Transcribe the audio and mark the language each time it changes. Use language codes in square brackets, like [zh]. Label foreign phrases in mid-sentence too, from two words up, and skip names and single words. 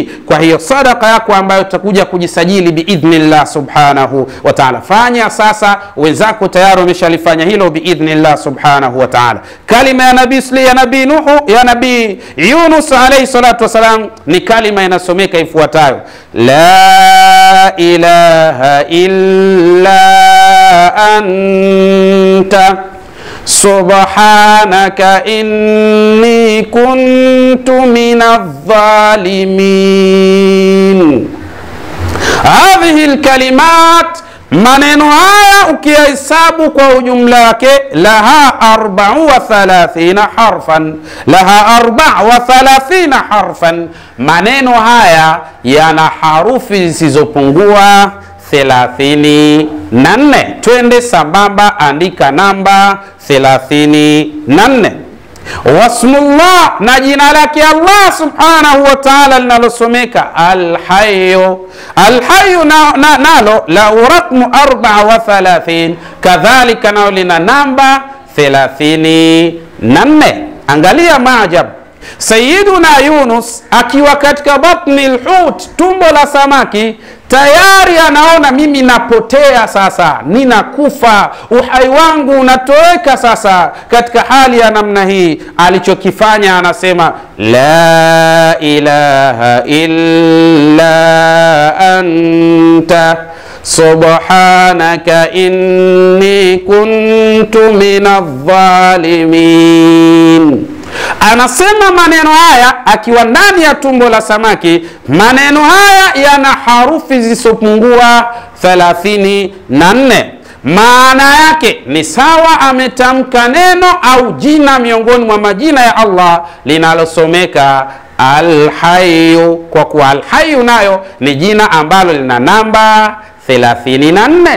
[sw] Kwa hiyo sadaka yako ambayo utakuja kujisajili [ar] بإذن الله سبحانه وتعالى, [sw] fanya sasa. Wenzako tayari wameshalifanya hilo [ar] بإذن الله سبحانه وتعالى. [sw] Kalima ya nabii Yunus [ar] عليه الصلاة والسلام [sw] ni kalima inasomeka ifuatayo: [ar] لا إله إلا أنت سبحانك إني كنت من الظالمين. هذه الكلمات, [sw] maneno haya ukihesabu kwa ujumla wake, [ar] لها 34 حرفا، لها 34 حرفا. [sw] Maneno haya yana harufi zisizopungua 34. Twende sambamba, andika namba 34. Wasmullah, na jina lake Allah [ar] سبحانه وتعالى [sw] linalosomeka al-hayyu. Al-hayyu nalo [ar] له رقم 34, [sw] kadhalika nalo lina namba 34. Angalia maajab, Sayyiduna Yunus akiwa katika [ar] بطن الحوت, [sw] tumbo la samaki, tayari anaona mimi napotea sasa, ninakufa, uhai wangu unatoweka sasa. Katika hali ya namna hii, alichokifanya anasema [ar] لا إله إلا أنت سبحانك إني كنت من الظالمين. [sw] Anasema maneno haya akiwa ndani ya tumbo la samaki. Maneno haya yana harufi zisopungua 34. Maana yake ni sawa ametamka neno au jina miongoni mwa majina ya Allah linalosomeka Al-Hayyu, kwa kuwa Al-Hayyu nayo ni jina ambalo lina namba 34.